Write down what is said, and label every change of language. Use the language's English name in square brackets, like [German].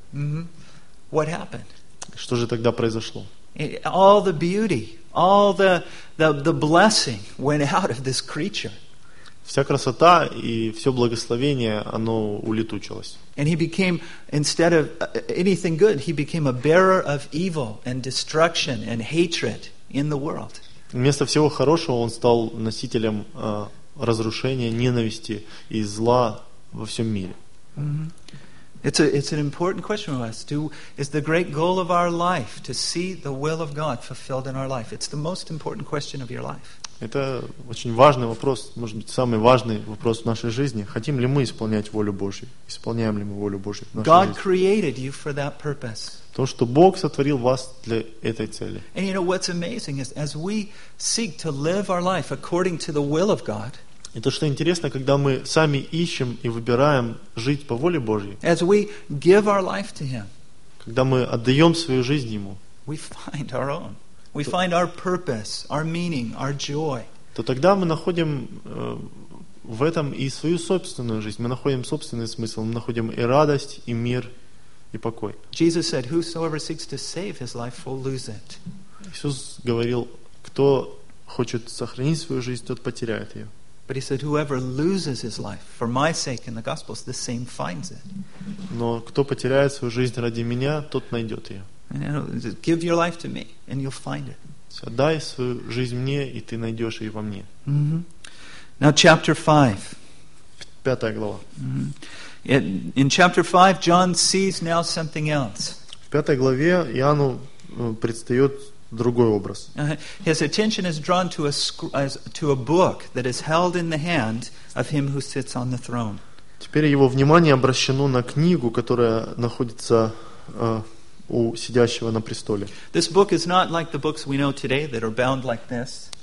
[English] Mm-hmm. What happened? [Russian] Что же тогда произошло? [English] All the beauty, all the blessing went out of this creature. [Russian] вся красота и все благословение, оно улетучилось. [English] And he became, instead of anything good, he became a bearer of evil and destruction and hatred in the world. [Russian] Вместо всего хорошего он стал носителем разрушения, ненависти и зла во всем мире. [English] It's an important question for us. Is the great goal of our life to see the will of God fulfilled in our life? It's the most important question of your life. [Russian] Это очень важный вопрос, может быть, самый важный вопрос в нашей жизни. Хотим ли мы исполнять волю Божью? Исполняем ли мы волю Божью в нашей [English] God [Russian] жизни? [English] Created you for that purpose. [Russian] То, что Бог сотворил вас для этой цели. [English] And you know what's amazing is as we seek to live our life according to the will of God. [Russian] И то, что интересно, когда мы сами ищем и выбираем жить по воле Божьей, [English] as we give our life to him, [Russian] когда мы отдаем свою жизнь Ему, [English] we find our own. We find our purpose, our meaning, our joy. [Russian] То тогда мы находим в этом и свою собственную жизнь. Мы находим собственный смысл, мы находим и радость, и мир, и покой. [English] Jesus said, "Whosoever seeks to save his life will lose it." [Russian] Иисус говорил, кто хочет сохранить свою жизнь, тот потеряет ее. [English] But he said, "Whoever loses his life for my sake in the Gospels, the same finds it." [Russian] Но кто потеряет свою жизнь ради меня, тот найдет ее. [English] And you know, give your life to me, and you'll find it. [Russian] Отдай свою жизнь мне, и ты найдешь ее во мне. [English] Now, chapter 5. [Russian] Пятая глава. [English] In chapter 5, John sees now something else. [Russian] В пятой главе Иоанну предстает другой образ. [English] His attention is drawn to a book that is held in the hand of him who sits on the throne. [Russian] Теперь его внимание обращено на книгу, которая находится у сидящего на престоле. [English] This book is not like the books we know today that are bound like this.